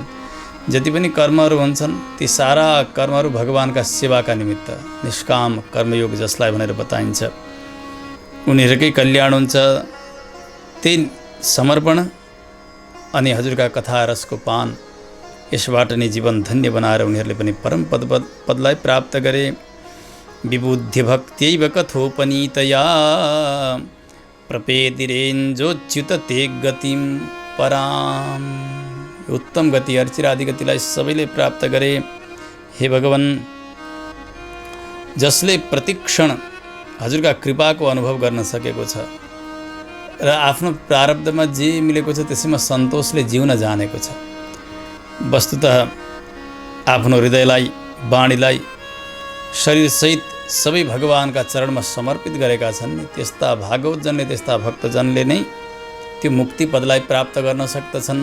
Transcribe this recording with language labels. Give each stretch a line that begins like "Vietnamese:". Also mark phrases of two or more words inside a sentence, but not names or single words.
Nepali: जति पनि कर्महरू हुन्छन् ती सारा कर्महरू भगवानका सेवाका निमित्त, निष्काम कर्मयोग जसलाई भनेर बताइन्छ, उनीहरूकै कल्याण हुन्छ। त्यही समर्पण अनि हजुरका कथा रसको पान, यसबाट नै जीवन धन्य बनाएर उनीहरूले पनि परम पदलाई प्राप्त गरे।
Sanskrit: विबुद्ध्य भक्त्यैव कथोपनीतया प्रपेदिरेञ्जोच्युत ते गतिम पराम।
Nepali: उत्तम गति अर्चिरादि गतिलाई सबैले प्राप्त गरे। हे भगवान, जसले प्रतिक्षण हजुरका कृपाको अनुभव गर्न सकेको छ र आफ्नो प्रारब्धमा जे मिलेको छ त्यसैमा सन्तोषले जिउन जानेको छ, वस्तुतः आफ्नो हृदयलाई वाणीलाई शरीरसहित सबै भगवानका चरणमा समर्पित गरेका छन् नि, त्यस्ता भागवतजनले त्यस्ता भक्तजनले नै त्यो मुक्ति पदलाई प्राप्त गर्न सक्दछन्।